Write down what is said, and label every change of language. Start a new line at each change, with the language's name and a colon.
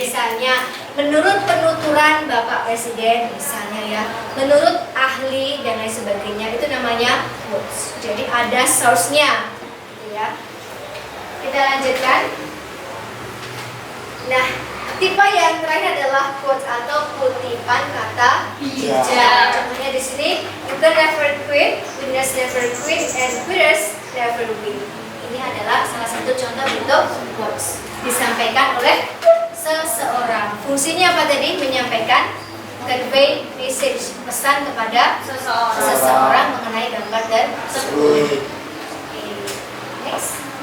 Indonesian: Misalnya, menurut penuturan Bapak Presiden, misalnya ya, menurut ahli dan lain sebagainya, itu namanya quotes. Jadi ada source-nya, gitu ya. Kita lanjutkan. Nah, tipe yang terakhir adalah quote atau kutipan kata bijak. Contohnya di sini,
English: you can never quit, winners never quit, and quitters never win.
Indonesian: Ini adalah salah satu contoh bentuk quotes disampaikan oleh seseorang. Fungsinya apa tadi? Menyampaikan,
English: convey message,
Indonesian: pesan kepada seseorang mengenai gambar tersebut. Next.